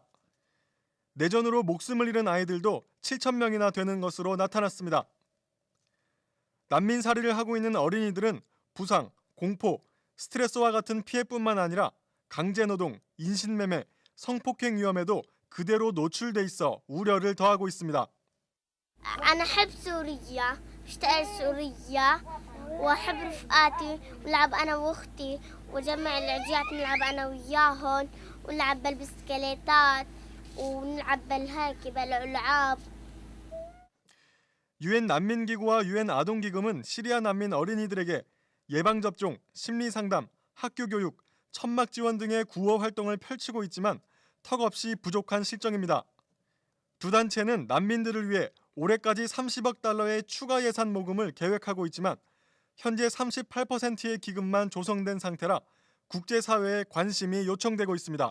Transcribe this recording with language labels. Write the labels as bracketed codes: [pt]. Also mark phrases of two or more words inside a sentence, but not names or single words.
[ko] 내전으로 목숨을 잃은 아이들도 7천 명이나 되는 것으로 나타났습니다. 난민살이를 하고 있는 어린이들은 부상, 공포, 스트레스와 같은 피해뿐만 아니라 강제노동, 인신매매, 성폭행 위험에도 그대로 노출돼 있어 우려를 더하고 있습니다. [ar] أنا أحب سوريا أشتغل سوريا وأحب رفقاتي ونلعب أنا وأختي وجمع العجيات نلعب أنا وياهن ونلعب بالبسكليتات ونلعب بالهيك بالألعاب. [ko] 유엔 난민기구와 유엔 아동기금은 시리아 난민 어린이들에게 예방접종, 심리상담, 학교교육, 천막 지원 등의 구호 활동을 펼치고 있지만 턱없이 부족한 실정입니다. 두 단체는 난민들을 위해 올해까지 30억 달러의 추가 예산 모금을 계획하고 있지만 현재 38%의 기금만 조성된 상태라 국제사회의 관심이 요청되고 있습니다.